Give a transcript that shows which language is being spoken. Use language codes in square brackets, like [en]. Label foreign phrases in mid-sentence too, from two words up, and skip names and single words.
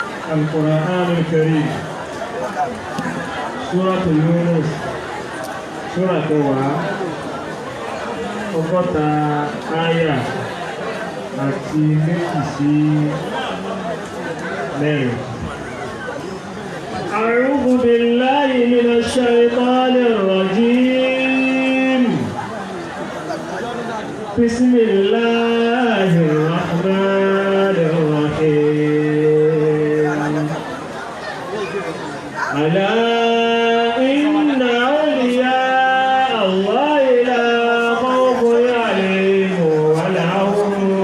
[ar] القرآن الكريم سورة يونس سورة [yo] ọgọ́ta àyà àti méjì sí mẹ́rin. [ar] أعوذ بالله من الشيطان الرجيم بسم الله الرحمن الرحيم ألا إن أولياء الله لا خوف عليهم ولا هم